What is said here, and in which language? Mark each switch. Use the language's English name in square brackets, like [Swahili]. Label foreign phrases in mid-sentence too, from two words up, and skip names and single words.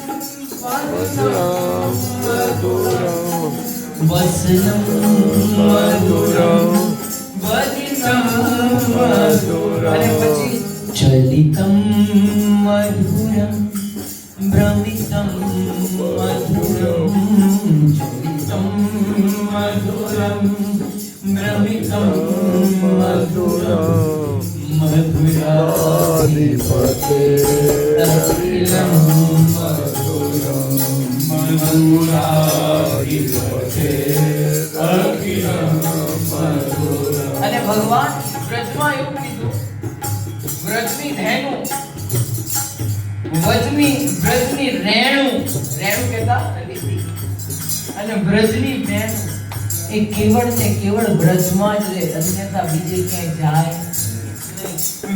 [Sanskrit] વસનમ મધુરમ વલિનમ મધુરમ [Gujarati] અને પછી [Sanskrit] ચલિતમ મધુરમ ભ્રમિતમ મધુરમ ચલિતમ મધુરમ ભ્રમિતમ મધુરમ મધુરાધિપતે અખિલમ મધુરમ મધુરાધિપતે અખિલમ [Gujarati] ભગવાન વ્રજમાં એવું કીધું, વ્રજની ધેનુ વ્રજની રેણુ કહેતા રીતિ અને વ્રજની ધેનુ એ કેવળ ને કેવળ વ્રજમાં જ રહે, અન્યથા બીજે ક્યાંય જાય નહીં.